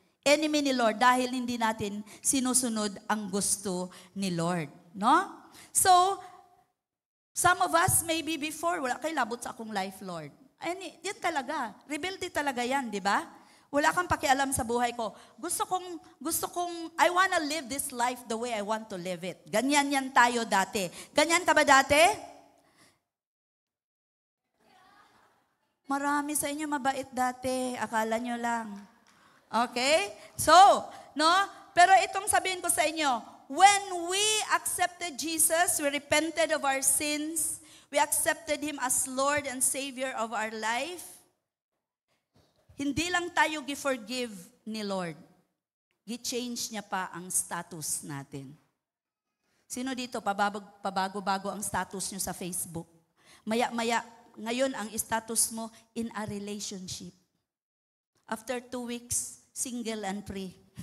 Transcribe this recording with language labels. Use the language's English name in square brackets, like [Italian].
[Filipino] Enemy ni Lord dahil hindi natin sinusunod ang gusto ni Lord. [English] No? So, some of us maybe before, [Cebuano] wala kay labot sa akong [English] life, Lord. Yan talaga. [Filipino] Rebelde talaga yan, di ba? Wala kang pakialam sa buhay ko. Gusto kong, [English] I wanna live this life the way I want to live it. [Filipino] Ganyan yan tayo dati. Ganyan ka ba dati? Marami sa inyo mabait dati. Akala nyo lang. Okay? So, no? [English] Pero itong sabihin ko sa inyo, when we accepted Jesus, we repented of our sins, we accepted Him as Lord and Savior of our life, [Filipino] hindi lang tayo gi-forgive ni Lord. Gi-change niya pa ang status natin. Sino dito, pabago-bago ang status niyo sa Facebook? Maya-maya, ngayon ang status mo in a relationship. [English] After 2 weeks, single and free.